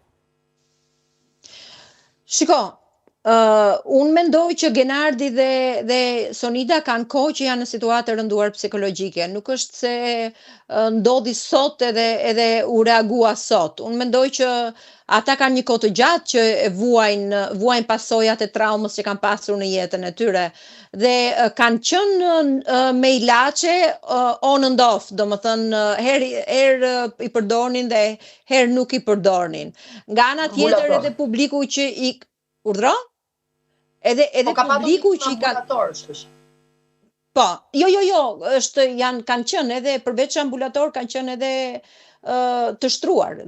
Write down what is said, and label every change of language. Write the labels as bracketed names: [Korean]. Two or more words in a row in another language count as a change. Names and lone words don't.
[Albanian] Shiko, unë mendoj që Genardi dhe Sonida kanë kohë që janë në situatë të rënduar psikologjike. Nuk është se ndodhi sot edhe u reagua sot. Unë mendoj që ata kanë një kohë të gjatë që vuajnë pasojat e traumës që kanë pasur në jetën e tyre. Dhe kanë qenë me ilaçe [English] on and off, [Albanian] domethënë herë i përdornin dhe herë nuk i përdornin. Nga ana tjetër edhe publiku që i urdhro? Edhe publiku që i ka... Po, jo, kanë qenë edhe përveç ambulator, kanë qenë edhe të shtruar.